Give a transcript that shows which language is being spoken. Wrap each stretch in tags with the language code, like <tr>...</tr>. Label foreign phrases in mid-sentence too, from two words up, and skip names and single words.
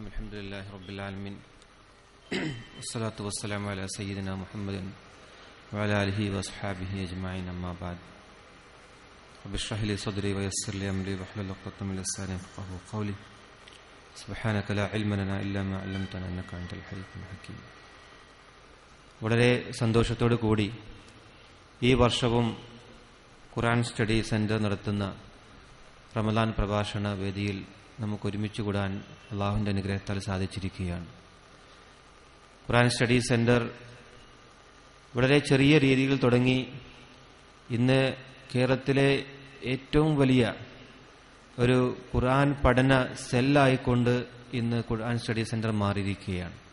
<ar>الحمد لله رب العالمين والصلاة والسلام على سيدنا محمد وعلى آله وأصحابه أجمعين. أما بعد رب اشرح لي صدري ويسر لي أمري واحلل عقدة من لساني يفقهوا قولي. سبحانك لا علم لنا إلا ما علمتنا إنك أنت الحليم الحكيم.</ar> <ml>വളരെ സന്തോഷത്തോടു കൂടി ഈ വർഷവും ഖുർആൻ സ്റ്റഡി സെന്റർ നടത്തുന്ന റമദാൻ പ്രഭാഷണ വേദിയിൽ നമുക്ക് ഒരുമിച്ച് കൂടാൻ അള്ളാഹുവിന്റെ അനുഗ്രഹത്താൽ സാധിച്ചിരിക്കുകയാണ്. ഖുർആൻ സ്റ്റഡി സെന്റർ വളരെ ചെറിയ രീതിയിൽ തുടങ്ങി ഇന്ന് കേരളത്തിലെ ഏറ്റവും വലിയ ഒരു ഖുർആൻ പഠന സെല്ലായിക്കൊണ്ട് ഇന്ന് ഖുർആൻ സ്റ്റഡി സെന്റർ മാറിയിരിക്കുകയാണ്.</ml>